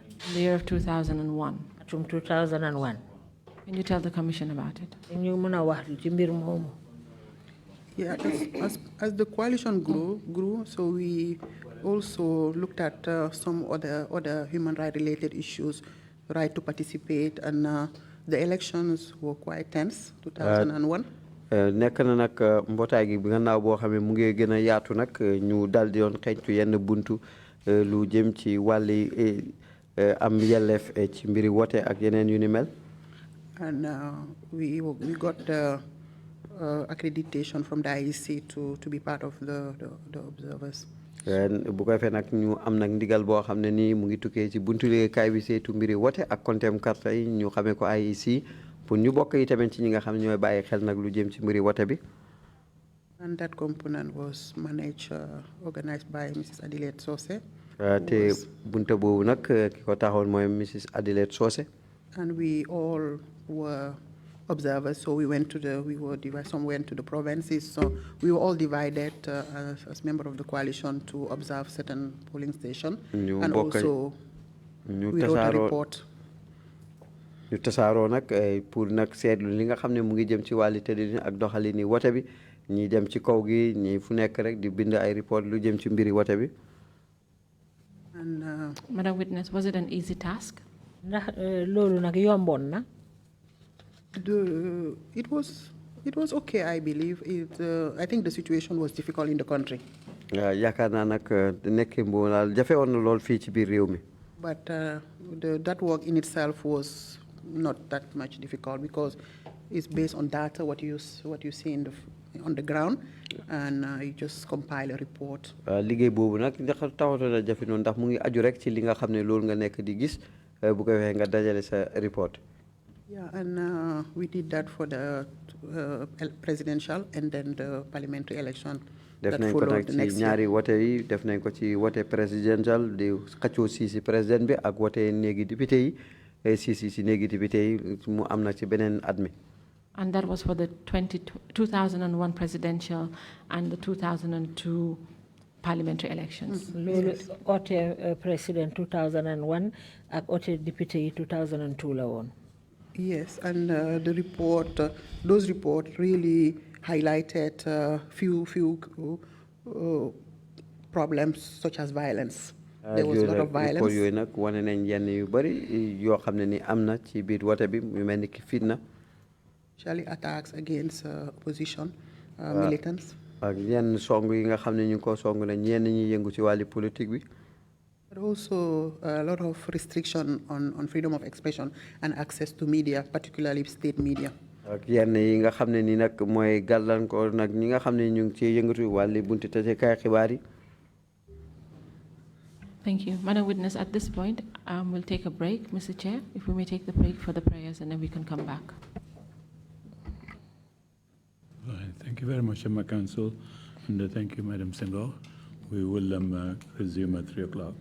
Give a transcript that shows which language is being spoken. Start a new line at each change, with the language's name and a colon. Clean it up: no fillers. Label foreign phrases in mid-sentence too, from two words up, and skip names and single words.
English: In the year of 2001.
Wolof: atum 2001.
English: Can you tell the commission about it?
Wolof: ñu mën a wax ci mbir moomu.
English: Yeah, as the coalition grew, so we also looked at some other human rights related issues, right to participate, and the elections were quite tense, 2001.
Wolof: nekk na nag mbootaay gi bi gannaaw boo xam ne mu ngi gën a yaatu nag ñu dal di doon xeeñtu yenn buntu lu jëm ci wàlli am yelleef ci mbiri wote ak yeneen yu ni mel.
English: And we got the accreditation from the IEC to be part of the observers.
Wolof: bu ko defee nag ñu am nag ndigal boo xam ne nii mu ngi tukkee ci buntu liggéeykaay bi saytu mbiri wote ak kontem karta yi ñu xamee ko IEC pour ñu bokk yi tamit ci ñi nga xam ne ñooy bàyyi xel nag lu jëm ci mbiri wote bi.
English: And that component was managed, organized by Mrs. Adelaide Sose.
Wolof: te bunta boobu nag ki ko taxoon mooy Mrs. Adelaide Sose.
English: And we all were observers. So we went to some went to the provinces. So we were all divided as members of the coalition to observe certain polling stations. And also we wrote a report.
Wolof: ñu tasaaroo nag pour nag seetlu li nga xam ne mu ngi jëm ci wàlli tëddin ak doxalini wote bi ñi dem ci kaw gi ñi fu nekk rek di bind ay report lu jëm ci mbiri wote bi.
English: And Madam Witness, was it an easy task?
Wolof: ndax loolu nag yomboon na.
English: It was okay, I believe. I think the situation was difficult in the country.
Wolof: yaakaar naa nag nekk mbo daal jafe woon na lool fii ci biir réew mi.
English: But that work in itself was not that much difficult because it's based on data, what you see on the ground, and you just compile a report.
Wolof: liggéey boobu nag ndax taxatoon na jafe noonu ndax mu ngi aju rek ci li nga xam ne loolu nga nekk di gis bu ko waxee nga dajale sa report.
English: Yeah, and we did that for the presidential and then the parliamentary election that followed the next year.
Wolof: ñaari wote yi def nañ ko ci wote presidential di xëccoo si président bi ak wote néegi député yi si néegi député yi mu am na ci beneen at mi.
English: And that was for the 2001 presidential and the 2002 parliamentary elections.
Wolof: loolu ote president 2001 ak ote député 2002 la woon.
English: Yes, and those reports really highlighted few problems such as violence. There was a lot of violence.
Wolof: yooyu nag wane nañ yenn yu bari yoo xam ne ni am na ci biir wote bi mu mel ni ki fitna.
English: Actually attacks against opposition militants.
Wolof: ak yenn song yi nga xam ne ñu ngi ko song na ñenn ñi yëngu ci wàlli politique bi.
English: But also a lot of restriction on freedom of expression and access to media, particularly state media.
Wolof: ak yenn yi nga xam ne ni nag mooy gàllankoor nag ñi nga xam ne ñu ngi ci yëngatu wàlli bunti tase kaay xibaar yi.
English: Thank you. Madam Witness, at this point, we'll take a break, Mr. Chair, if we may take the break for the prayers and then we can come back. Right. Thank you very much, Emma Council, and thank you, Madam Senghore. We will resume at 3 o'clock.